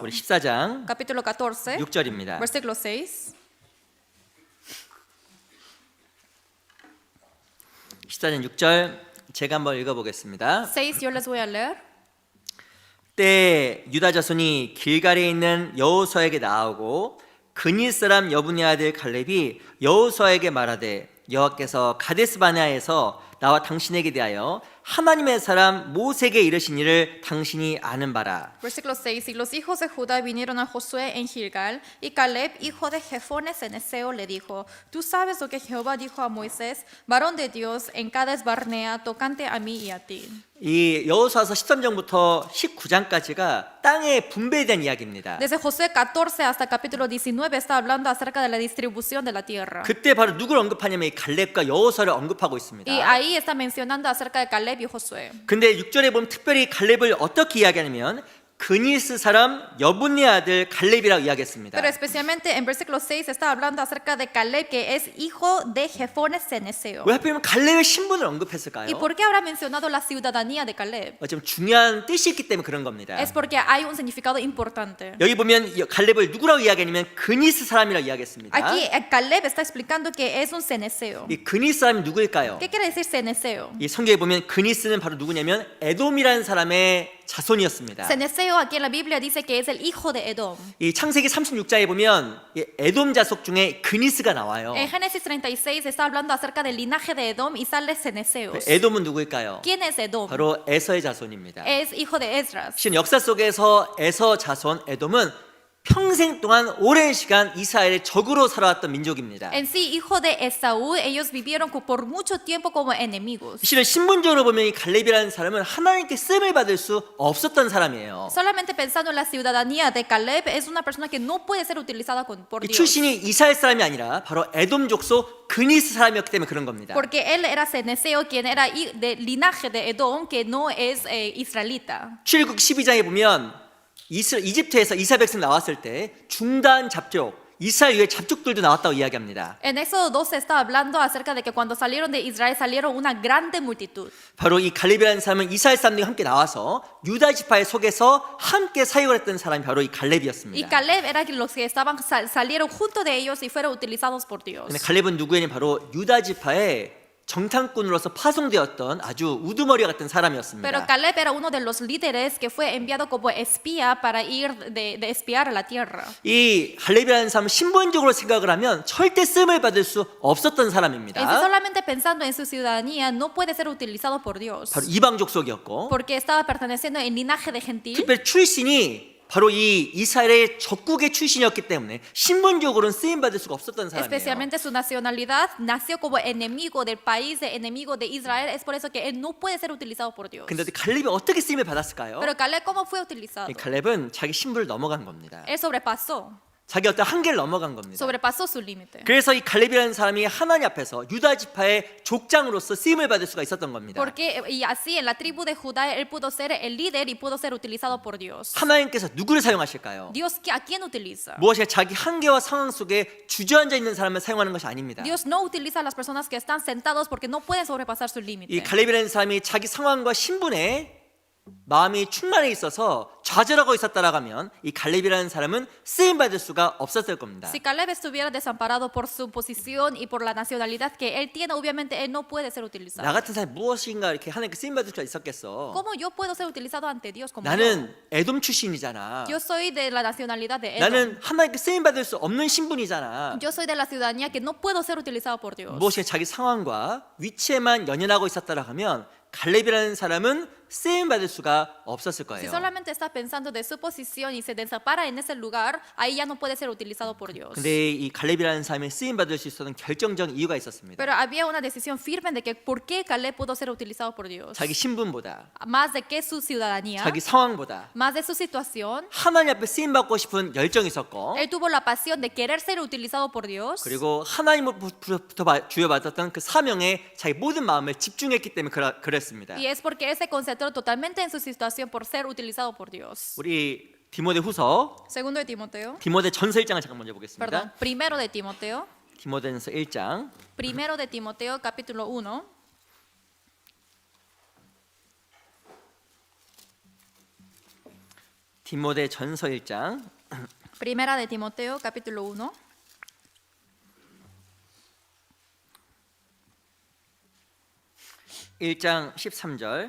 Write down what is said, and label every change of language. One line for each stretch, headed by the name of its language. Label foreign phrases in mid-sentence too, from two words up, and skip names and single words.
Korean: 우리 14장
Spanish: Capítulo 14,
Korean: 6절입니다.
Spanish: versículo 6.
Korean: 14장 6절 제가 한번 읽어보겠습니다.
Spanish: 6, yo les voy a leer.
Korean: 때에 유다 자손이 길갈에 있는 여호수아에게 나아오고 그니 사람 여분의 아들 갈렙이 여호수아에게 말하되 여호와께서 가데스 바네아에서 나와 당신에게 대하여 하나님의 사람 모세에게 이르신 일을 당신이 아는 바라.
Spanish: Versículo 6. Y los hijos de Judá vinieron a Josué en Gilgal, y Caleb, hijo de Jefones en Eseo, le dijo: Tú sabes lo que Jehová dijo a Moisés, varón de Dios, en Cades Barnea, tocante a mí y a ti.
Korean: 이 여호수아서 13장부터 19장까지가 땅의 분배에 대한 이야기입니다.
Spanish: Desde Josué 14 hasta capítulo 19 está hablando acerca de la distribución de la tierra.
Korean: 그때 바로 누구를 언급하냐면 이 갈렙과 여호수아를 언급하고 있습니다.
Spanish: Y ahí está mencionando acerca de Caleb y Josué.
Korean: 근데 6절에 보면 특별히 갈렙을 어떻게 이야기하냐면 그니스 사람 여분네 아들 갈렙이라고 이야기했습니다.
Spanish: Pero especialmente en versículo 6 está hablando acerca de Caleb, que es hijo de Jefones en Eseo.
Korean: 왜 하필이면 갈렙의 신분을
Spanish: ¿Y
Korean: 언급했을까요?
Spanish: por qué habrá mencionado la ciudadanía de Caleb?
Korean: 좀 중요한 뜻이 있기 때문에 그런 겁니다.
Spanish: Es porque hay un significado importante.
Korean: 여기 보면 이 갈렙을 누구라고 이야기하냐면 그니스 사람이라고 이야기했습니다.
Spanish: Aquí Caleb está explicando que es un ceneseo.
Korean: 이 그니스 사람이 누구일까요?
Spanish: ¿Qué quiere decir ceneseo?
Korean: 이 성경에 보면 그니스는 바로 누구냐면 에돔이라는 사람의 자손이었습니다.
Spanish: Ceneseo aquí en la Biblia dice que es el hijo de Edom.
Korean: 이 창세기 36장에 보면 이 에돔 자손 중에 그니스가 나와요.
Spanish: En Génesis 36 está hablando acerca del linaje de Edom y sale ceneseos.
Korean: 에돔은 누구일까요?
Spanish: ¿Quién es Edom?
Korean: 바로 에서의 자손입니다.
Spanish: Es hijo de Esdras.
Korean: 신 역사 속에서 에서 자손 에돔은 평생 동안 오랜 시간 이스라엘의 적으로 살아왔던 민족입니다.
Spanish: En sí, hijo de Esaú, ellos vivieron por mucho tiempo como enemigos.
Korean: 실은 신분적으로 보면 이 갈렙이라는 사람은 하나님께 쓰임을 받을 수 없었던 사람이에요.
Spanish: Solamente pensando en la ciudadanía de Caleb, es una persona que no puede ser utilizada por
Korean: 이
Spanish: Dios.
Korean: 출신이 이스라엘 사람이 아니라 바로 에돔 족속 그니스 사람이었기 때문에 그런 겁니다.
Spanish: Porque él era ceneseo, quien era del linaje de Edom, que no es israelita.
Korean: 출애굽 12장에 보면 이집트에서 이스라엘 백성 나왔을 때 중단 잡족, 이스라엘 외의 잡족들도 나왔다고 이야기합니다.
Spanish: En Éxodo 12 está hablando acerca de que cuando salieron de Israel salieron una grande multitud.
Korean: 바로 이 갈렙이라는 사람은 이스라엘 사람들과 함께 나와서 유다 지파의 속에서 함께 사역을 했던 사람이 바로 이
Spanish: Y
Korean: 갈렙이었습니다.
Spanish: Caleb era los que salieron junto de ellos y fueron utilizados por Dios.
Korean: 근데 갈렙은 누구에는 바로 유다 지파의 정탐꾼으로서 파송되었던 아주 우두머리 같은
Spanish: Pero
Korean: 사람이었습니다.
Spanish: Caleb era uno de los líderes que fue enviado como espía para ir de espiar a la tierra.
Korean: 이 갈렙이라는 사람은 신분적으로 생각을 하면 절대 쓰임을 받을 수 없었던
Spanish: En sí,
Korean: 사람입니다.
Spanish: solamente pensando en su ciudadanía, no puede ser utilizado por Dios.
Korean: 바로 이방 족속이었고
Spanish: Porque estaba perteneciendo en linaje de gentil.
Korean: 특별히 출신이 바로 이 이스라엘의 적국의 출신이었기 때문에 신분적으로는 쓰임 받을 수가 없었던 사람이에요.
Spanish: Especialmente su nacionalidad nació como enemigo del país, de enemigo de Israel. Es por eso que él no puede ser utilizado por Dios.
Korean: 근데 갈렙이 어떻게 쓰임을 받았을까요?
Spanish: Pero Caleb, ¿cómo fue utilizado?
Korean: 이 갈렙은 자기 신분을 넘어간 겁니다.
Spanish: Él sobrepasó
Korean: 자기 어떤 한계를 넘어간 겁니다.
Spanish: sobrepasó su límite.
Korean: 그래서 이 갈렙이라는 사람이 하나님 앞에서 유다 지파의 족장으로서 쓰임을 받을 수가 있었던 겁니다.
Spanish: Porque y así en la tribu de Judá él pudo ser el líder y pudo ser utilizado por Dios.
Korean: 하나님께서 누구를 사용하실까요?
Spanish: Dios, ¿a quién utiliza?
Korean: 무엇이 자기 한계와 상황 속에 주저앉아 있는 사람을 사용하는 것이 아닙니다.
Spanish: Dios no utiliza a las personas que están sentados porque no pueden sobrepasar su
Korean: 이
Spanish: límite.
Korean: 갈렙이라는 사람이 자기 상황과 신분에 마음이 충만해 있어서 좌절하고 있었다라고 하면 이 갈렙이라는 사람은 쓰임 받을 수가 없었을 겁니다.
Spanish: Si Caleb estuviera desamparado por su posición y por la nacionalidad que él tiene, obviamente él no puede ser
Korean: 나
Spanish: utilizado.
Korean: 같은 사람이 무엇인가 이렇게 하나님께 쓰임 받을 수가 있었겠어.
Spanish: ¿Cómo yo puedo ser utilizado ante Dios como yo?
Korean: 나는 에돔 출신이잖아.
Spanish: Yo soy de la nacionalidad de Edom.
Korean: 나는 하나님께 쓰임 받을 수 없는 신분이잖아.
Spanish: Yo soy de la ciudadanía que no puedo ser utilizado por Dios.
Korean: 무엇이 자기 상황과 위치에만 연연하고 있었다라고 하면 갈렙이라는 사람은 쓰임 받을 수가 없었을
Spanish: Si
Korean: 거예요.
Spanish: solamente está pensando de su posición y se desampara en ese lugar, ahí ya no puede ser utilizado por Dios.
Korean: 근데 이 갈렙이라는 사람이 쓰임 받을 수 있었던 결정적인 이유가 있었습니다.
Spanish: Pero había una decisión firme de que por qué Caleb pudo ser utilizado por Dios.
Korean: 자기 신분보다,
Spanish: Más de que su ciudadanía,
Korean: 자기 상황보다
Spanish: más de su situación,
Korean: 하나님 앞에 쓰임 받고 싶은 열정이 있었고,
Spanish: él tuvo la pasión de querer ser utilizado por Dios.
Korean: 그리고 하나님으로부터 주여받았던 그 사명에 자기 모든 마음을 집중했기 때문에 그랬습니다.
Spanish: Y es porque él se concentró totalmente en su situación por ser utilizado por Dios.
Korean: 우리 디모데후서,
Spanish: Segundo de Timoteo,
Korean: 디모데 전서 1장을 잠깐 먼저 보겠습니다.
Spanish: perdón, primero de Timoteo,
Korean: 디모데전서 1장
Spanish: primero de Timoteo capítulo 1.
Korean: 디모데 전서 1장
Spanish: Primera de Timoteo capítulo 1.
Korean: 1장 13절